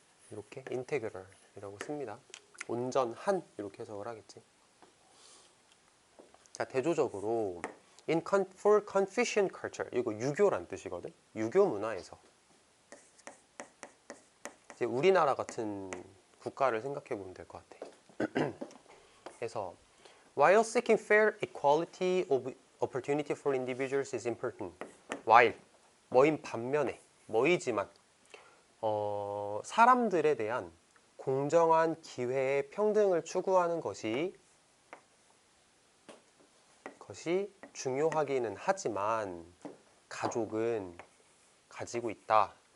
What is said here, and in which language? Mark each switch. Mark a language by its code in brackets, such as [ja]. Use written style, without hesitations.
[ko] 이렇게 integral이라고 씁니다. 온전한 이렇게 해석을 하겠지. 자, 대조적으로 [en] for Confucian culture, [ko] 이거 유교란 뜻이거든. 유교 문화에서 이제 우리나라 같은 국가를 생각해 보면 될 것 같아. [en] 그래서 while seeking fair equality of opportunity for individuals is important. [ko] while 뭐인 반면에 뭐이지만 사람들에 대한 공정한 기회의 평등을 추구하는 것이 중요하기는 하지만 가족은 가지고 있다.